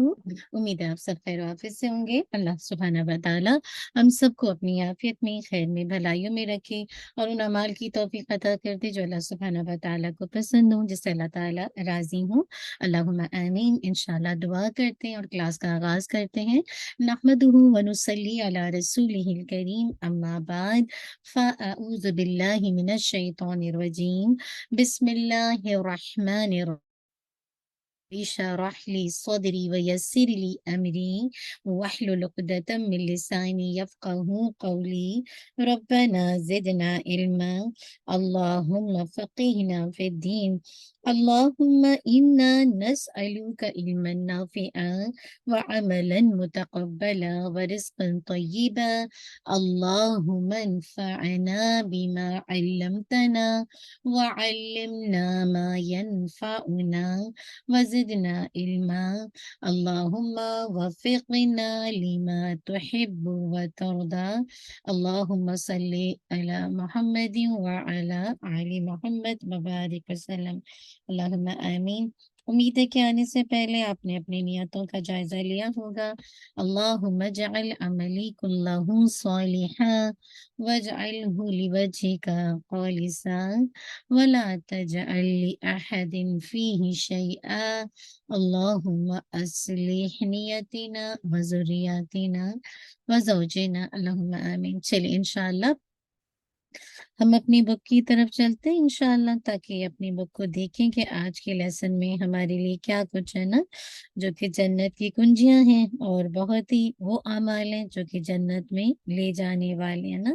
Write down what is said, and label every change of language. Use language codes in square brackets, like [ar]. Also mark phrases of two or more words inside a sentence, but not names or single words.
[ur] امید ہے آپ سب خیر عافیت سے ہوں گے. [ar] الله سبحانه وتعالى [ur] ہم سب کو اپنی عافیت میں، خیر میں، بھلائیوں میں رکھے اور ان اعمال کی توفیق عطا کر دے جو [ar] الله سبحانه وتعالى [ur] کو پسند ہو، جس سے اللہ تعالیٰ راضی ہو. [ar] اللهم آمين. [ur] انشاءاللہ دعا کرتے ہیں اور کلاس کا آغاز کرتے ہیں. [ar] نحمده ونصلي على رسوله الكريم أما بعد فأعوذ بالله من الشيطان الرجيم. بسم الله الرحمن اشرح لي صدري ويسر لي أمري واحلل عقدة من لساني يفقهوا قولي. ربنا زدنا علما. اللهم فقهنا في الدين. اللهم إنا نسألك علما نافعا وعملا متقبلا ورزقا طيبا. اللهم انفعنا بما علمتنا وعلمنا ما ينفعنا وزدنا علما. اللهم وفقنا لما تحب وترضى. اللهم صل على محمد وعلى آل محمد وبارك وسلم. اللهم آمين. [ur] امید ہے کہ آنے سے پہلے آپ نے اپنی نیتوں کا جائزہ لیا ہوگا. [ar] اللهم اجعل عملي كله صالحا واجعله لوجهك خالصا ولا تجعل لأحد فيه شيئا. اللهم أصلح نيتنا وذريتنا وزوجنا. اللهم آمين. [ur] چلیے انشاءاللہ ہم اپنی بک کی طرف چلتے ہیں انشاءاللہ، تاکہ اپنی بک کو دیکھیں کہ آج کے لیسن میں ہمارے لیے کیا کچھ ہے نا، جو کہ جنت کی کنجیاں ہیں اور بہت ہی وہ اعمال ہیں جو کہ جنت میں لے جانے والے ہیں نا.